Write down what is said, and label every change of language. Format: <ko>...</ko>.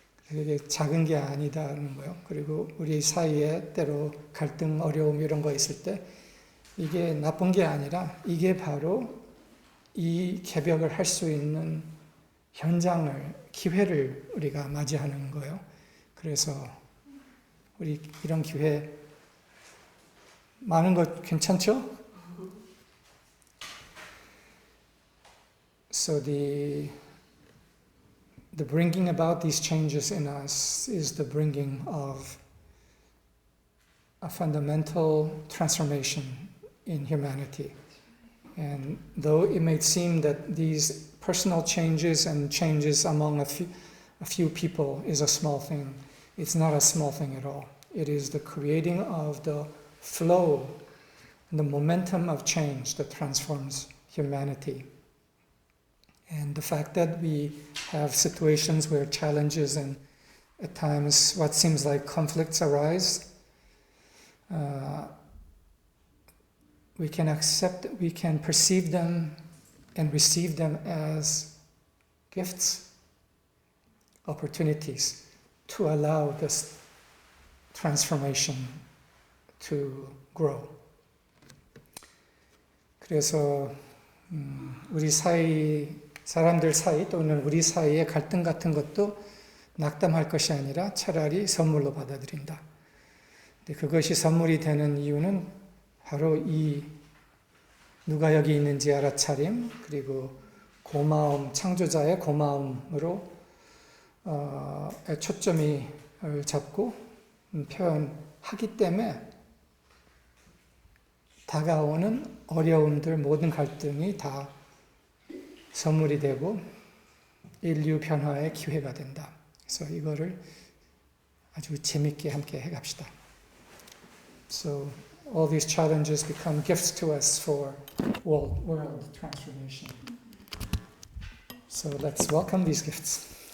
<ko>이게 작은 게 아니다는 거예요. 그리고 우리 사이에 때로 갈등, 어려움 이런 거 있을 때 이게 나쁜 게 아니라 이게 바로 이 개벽을 할 수 있는 현장을, 기회를 우리가 맞이하는 거예요. 그래서 우리 이런 기회 많은 것 괜찮죠?</ko> <en>So the bringing about these changes in us is the bringing of a fundamental transformation in humanity. And though it may seem that these personal changes and changes among a few people is a small thing, it's not a small thing at all. It is the creating of the flow and the momentum of change that transforms humanity. And the fact that we have situations where challenges and at times what seems like conflicts arise, we can accept, we can perceive them and receive them as gifts, opportunities to allow this transformation to grow.</en> <ko>그래서 우리 사람들 사이 또는 우리 사이의 갈등 같은 것도 낙담할 것이 아니라 차라리 선물로 받아들인다. 근데 그것이 선물이 되는 이유는 바로 이 누가 여기 있는지 알아차림, 그리고 고마움, 창조자의 고마움으로 초점이 잡고 표현하기 때문에 다가오는 어려움들, 모든 갈등이 다 선물이 되고 인류 변화의 기회가 된다. 그래서 이거를 아주 재밌게 함께 해갑시다.</ko> <en>So all these challenges become gifts to us for world transformation. So let's welcome these gifts.</en>